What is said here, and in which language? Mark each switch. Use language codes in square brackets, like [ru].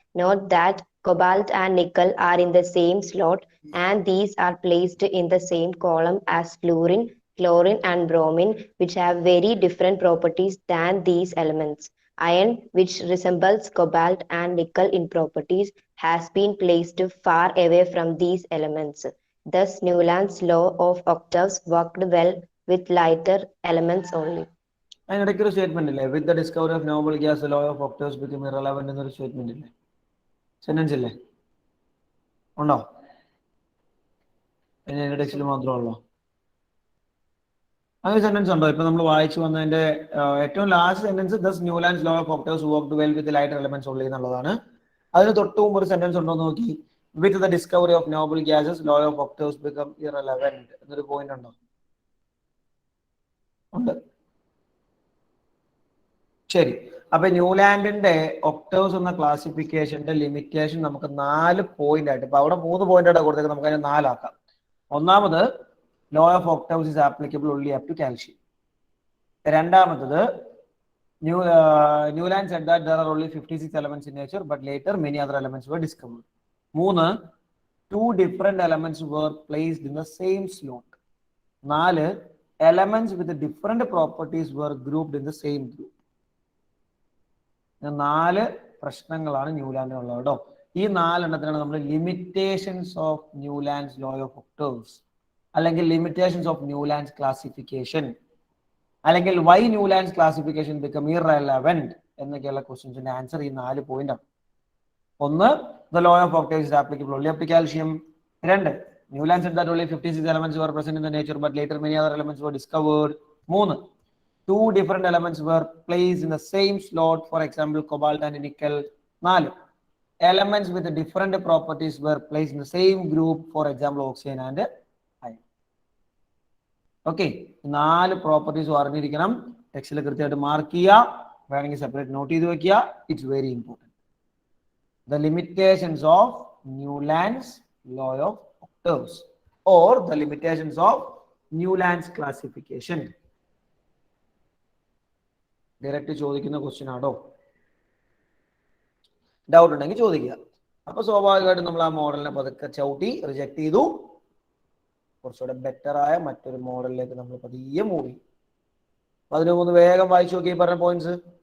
[en] Note that cobalt and nickel are in the same slot and these are placed in the same column as fluorine, chlorine and bromine, which have very different properties than these elements. Iron, which resembles cobalt and nickel in properties, has been placed far away from these elements. Thus, Newlands' law of octaves worked well with lighter elements only. [ml] അതിനിടയ്ക്ക് ഒരു statement ഇല്ലേ, [en] with the discovery of noble gas law of octaves become irrelevant [ml] എന്നൊരു statement ഇല്ലേ, sentence ഇല്ലേ, ഉണ്ടോ? അതിന്റെ ടെക്സ്റ്റിൽ മാത്രമല്ലോ അങ്ങനെ സെന്റൻസ് ഉണ്ടോ? ഇപ്പൊ നമ്മൾ വായിച്ചു വന്നതിന്റെ ഏറ്റവും last sentence [en] thus Newlands law of octaves worked well with lighter elements only [ml] എന്നുള്ളതാണ്. അതിന് തൊട്ട് മുമ്പ് ഒരു സെന്റൻസ് ഉണ്ടോ നോക്കി, [en] with the discovery of noble gases law of octaves become irrelevant [ml] എന്നൊരു പോയിന്റ് ഉണ്ടോ? ഉണ്ട്. ശരി, അപ്പൊ ന്യൂലാൻഡിന്റെ ഒക്ടേവ്സ് എന്ന ക്ലാസിഫിക്കേഷന്റെ ലിമിറ്റേഷൻ നമുക്ക് 4 പോയിന്റ് ആയിട്ട്, ഇപ്പൊ അവിടെ 3 പോയിന്റ് ആയിട്ട് കൊടുത്തേക്ക്, നമുക്ക് അതിനെ 4 ആക്കാം. ഒന്നാമത്, [en] Law of octaves is applicable only up to calcium. [ml] രണ്ടാമത്തത്, [en] Newland said that there are only 56 elements in nature, but later many other elements were discovered. 3, 2 different elements were placed in the same slot. 4, elements with different properties were grouped in the same group. [ml] 4 പ്രശ്നങ്ങളാണ് ന്യൂലാൻഡിനുള്ളത് കേട്ടോ. ഈ 4 എണ്ണത്തിനാണ് നമ്മൾ limitations of Newlands law of octaves, അല്ലെങ്കിൽ limitations of Newlands classification, അല്ലെങ്കിൽ [en] why Newlands classification become irrelevant [ml] എന്നൊക്കെയുള്ള ക്വസ്റ്റ്യൻസിന്റെ answer ഈ 4 point ആണ്. [en] 1, the law of octaves is applicable only up to calcium. 2, Newland said that only 56 elements were present in the nature, but later many other elements were discovered. 3, 2 different elements were placed in the same slot, for example, cobalt and nickel. 4, elements with different properties were placed in the same group, for example, oxygen and iron. [ml] Okay, 4 properties അറിഞ്ഞിരിക്കണം. ടെക്സ്റ്റിൽ കൃത്യമായിട്ട് mark ചെയ്യുക, വേണമെങ്കിൽ separate not ചെയ്ത് വെക്കുക. [en] It's very important. The limitations of Newlands law of octaves or the limitations of Newland's classification. [ml] Direct ചോദിക്കുന്ന question ആണോ? Doubt ഉണ്ടെങ്കിൽ ചോദിക്കുക. അപ്പൊ സ്വാഭാവികമായിട്ടും നമ്മൾ ആ മോഡലിനെ പതുക്കെ ചവിട്ടി റിജക്ട് ചെയ്തു. കുറച്ചുകൂടെ ബെറ്റർ ആയ മറ്റൊരു മോഡലിലേക്ക് നമ്മൾ പതിയെ മൂവ് ചെയ്യും. അപ്പൊ അതിന് ഒന്ന് വേഗം വായിച്ചു നോക്കി പറഞ്ഞ പോയിന്റ്സ്.